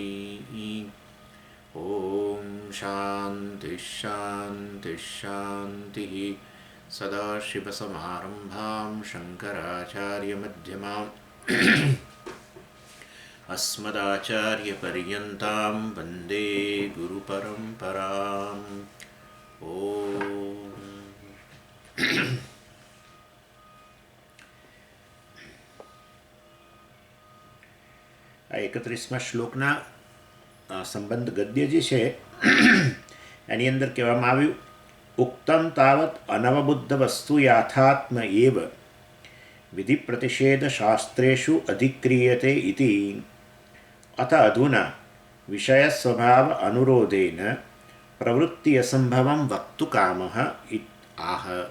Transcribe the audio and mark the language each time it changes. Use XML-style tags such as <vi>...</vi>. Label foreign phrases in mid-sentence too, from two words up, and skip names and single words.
<sa>ॐ शान्तिः शान्तिः शान्तिः। सदाशिवसमारम्भां शङ्कराचार्यमध्यमाम् अस्मदाचार्यपर्यन्तां वन्दे गुरुपरम्पराम्।</sa> <gu>ॐ 31મા શ્લોકના સંબંધ ગદ્ય જે છે એની અંદર કહેવામાં આવ્યું,</gu> <sa>ઉક્તમ તાવત અનવબુદ્ધ વસ્તુ યાથાત્મ એવ વિધિ પ્રતિષેધ શાસ્ત્રેષુ અધિક્રિયતે ઇતિ અથ અધુના વિષય સ્વભાવ અનુરોધેન પ્રવૃત્તિ અસંભવમ વક્તુ કામઃ આહ.</sa>